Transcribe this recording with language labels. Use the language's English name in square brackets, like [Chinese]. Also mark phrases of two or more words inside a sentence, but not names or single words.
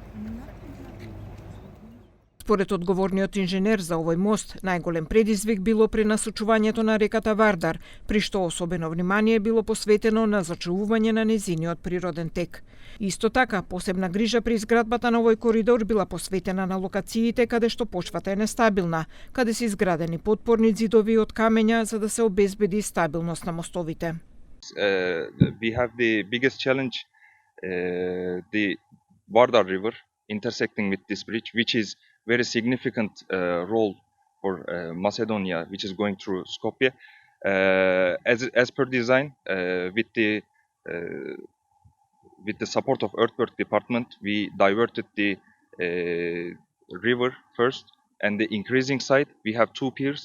[Macedonian] Според одговорниот инженер за овој мост, најголем предизвик било пренасочувањето на реката Вардар, при што особено внимание било посветено на зачувување на незиниот природен тек. Исто така, посебна грижа при изградбата на овој коридор била посветена на локациите каде што почвата е нестабилна, каде се изградени подпорни ѕидови од камења за да се обезбеди стабилност на мостовите. [English] We have the biggest challenge, the Vardar River intersecting with this bridge, which is very significant role for Macedonia, which is going through Skopje. As per design, with the support of Earthwork Department, we diverted the river first, and the increasing side, we have two piers.